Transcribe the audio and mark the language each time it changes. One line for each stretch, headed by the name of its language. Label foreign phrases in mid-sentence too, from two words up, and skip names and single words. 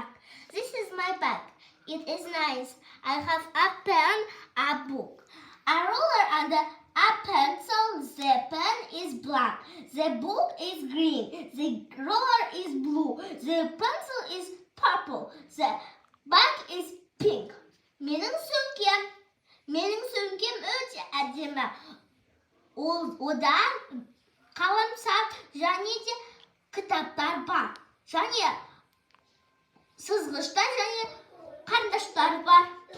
English: This is my bag. It is nice. I have a pen, a book, a ruler and a pencil. The pen is black. The book is green. The ruler is blue. The pencil is purple. The bag is pink.
Kazakh: Менің сөмкем өте әдемі. Одан қаламсап және де кітаптар бар. Және сызғыштар және қарындаштар бар.